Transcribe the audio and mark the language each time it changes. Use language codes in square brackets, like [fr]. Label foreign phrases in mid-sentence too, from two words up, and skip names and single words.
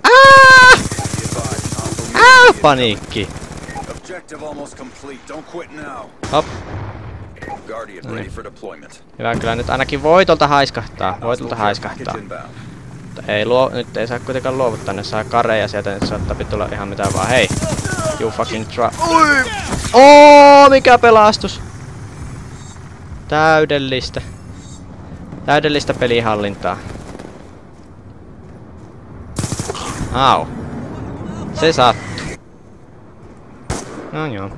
[fi] Paniikki! Hop. Noniin. Hyvä, kyllä nyt ainakin voitolta haiskahtaa. Voitolta haiskahtaa. Mutta ei nyt ei saa kuitenkaan luovuttaa, ne saa kareja sieltä, nyt saattaa tulla ihan mitä vaan. Hei! [en] You fucking try. [fi] Mikä pelastus! Täydellistä. Täydellistä pelihallintaa. Au. Se sattuu. No joo.